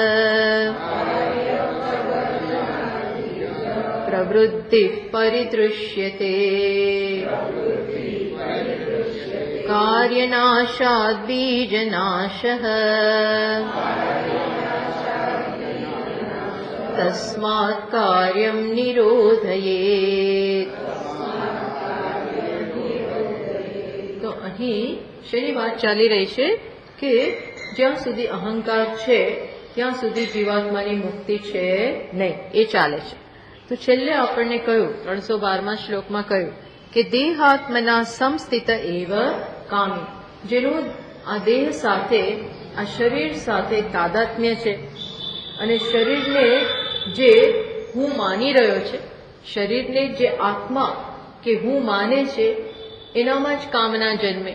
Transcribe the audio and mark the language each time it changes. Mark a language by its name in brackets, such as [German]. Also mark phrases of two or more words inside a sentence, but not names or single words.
[Sanskrit] प्रवृद्धिः परिदृश्यते कार्यनाशाद् बीजनाशः तस्मात् कार्यं निरोधयेत्। [Gujarati] तो અહીં શેની વાત ચાલી રહી છે કે જ્યાં સુધી અહંકાર છે ત્યાં સુધી જીવાત્માની મુક્તિ છે નહીં, એ ચાલે છે. તો છેલ્લે આપણને કહ્યું 312મા શ્લોકમાં કહ્યું કે [Sanskrit] देहात्मना संस्थित एव कामी, [Gujarati] જેનું આ દેહ સાથે આ શરીર સાથે તાદાત્મ્ય છે અને શરીરને જે હું માની રહ્યો છે, શરીરને જે આત્મા કે હું માને છે એનામાં જ કામના જન્મે.